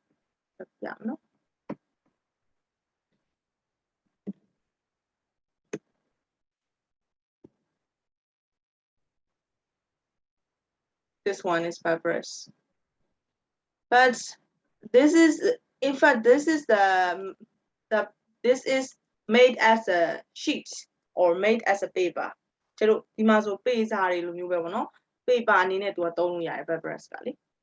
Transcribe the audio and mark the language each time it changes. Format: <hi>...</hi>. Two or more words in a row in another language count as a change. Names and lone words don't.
<en>Yeah, no. This one is papyrus. But this is, in fact, this is this is made as a sheet or made as a paper.</en> <my>ကျတို့ဒီမှာဆို page စာတွေလိုမျိုးပဲပေါ့နော် paper အနေနဲ့သူကသုံးလို့ရတယ် papyrus ကလေ</my>